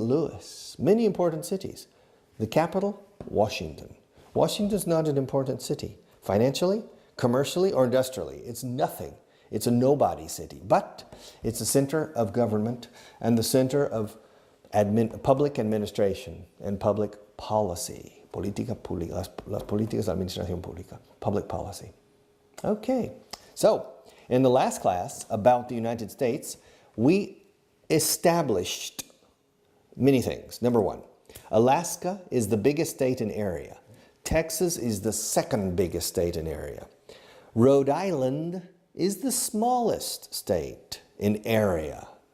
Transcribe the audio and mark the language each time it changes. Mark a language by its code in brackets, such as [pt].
[en] Louis, many important cities. The capital, Washington. Washington's not an important city, financially, commercially, or industrially. It's nothing. It's a nobody city, but it's the center of government and the center of public administration and public policy. [es] Política pública, las políticas de administración pública, [en] public policy. Okay, so in the last class about the United States, we established many things. Number one, Alaska is the biggest state in area. Texas is the second biggest state in area. Rhode Island is the smallest state in area.